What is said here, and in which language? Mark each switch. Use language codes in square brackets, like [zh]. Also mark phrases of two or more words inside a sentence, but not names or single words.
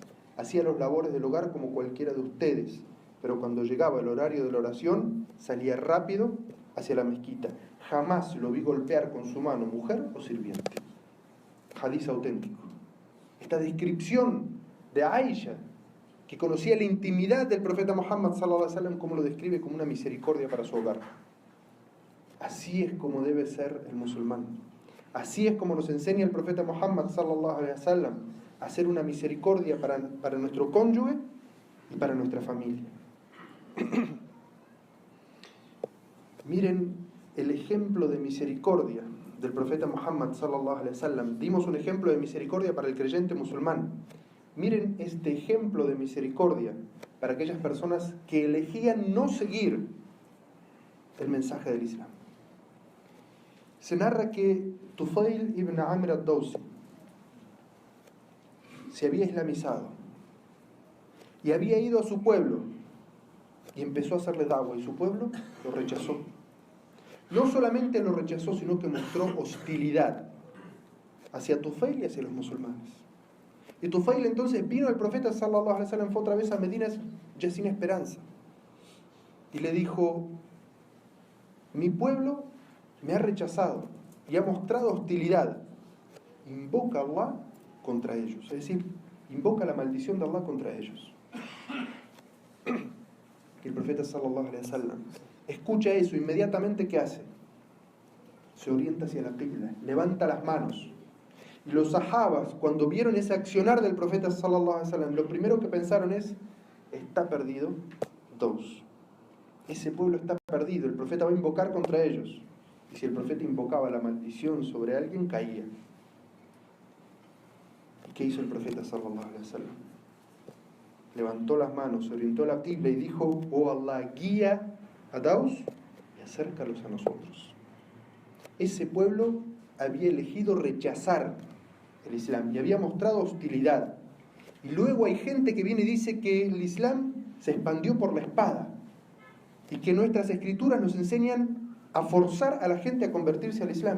[es] Hacía los labores del hogar como cualquiera de ustedes, pero cuando llegaba el horario de la oración, salía rápido hacia la mezquita. Jamás lo vi golpear con su mano mujer o sirviente. Hadiz auténtico. Esta descripción de Aisha, que conocía la intimidad del profeta Muhammad [ar] صلى الله عليه وسلم, [es] como lo describe como una misericordia para su hogar. Así es como debe ser el musulmán. Así es como nos enseña el profeta Muhammad [ar] صلى الله عليه وسلم [es] a hacer una misericordia para nuestro cónyuge y para nuestra familia. Miren el ejemplo de misericordia del profeta Muhammad [ar] صلى الله عليه وسلم. [es] Dimos un ejemplo de misericordia para el creyente musulmán. Miren este ejemplo de misericordia para aquellas personas que elegían no seguir el mensaje del Islam. Se narra que Tufail ibn Amr ad-Dawsi se había islamizado y había ido a su pueblo y empezó a hacerle da'wah, y su pueblo lo rechazó. No solamente lo rechazó, sino que mostró hostilidad hacia Tufail y hacia los musulmanes. Y Tufail entonces vino al profeta [ar] صلى الله عليه وسلم, [es] fue otra vez a Medina ya sin esperanza, y le dijo: mi pueblo me ha rechazado y ha mostrado hostilidad. Invoca a Allah contra ellos, es decir, invoca la maldición de Allah contra ellos. Y el profeta [ar] صلى الله عليه وسلم [es] escucha eso, inmediatamente ¿qué hace? Se orienta hacia la qibla, levanta las manos. Y los sahabas, cuando vieron ese accionar del profeta [ar] صلى الله عليه وسلم, [es] lo primero que pensaron es: está perdido. Dos, ese pueblo está perdido, el profeta va a invocar contra ellos. Y si el profeta invocaba la maldición sobre alguien, caía. ¿Y qué hizo el profeta [ar] صلى الله عليه وسلم? [es] Levantó las manos, se orientó a la qibla y dijo: oh Allah, guía a Daus y acércalos a nosotros. Ese pueblo había elegido rechazar el Islam y había mostrado hostilidad. Y luego hay gente que viene y dice que el Islam se expandió por la espada y que nuestras escrituras nos enseñan a forzar a la gente a convertirse al Islam.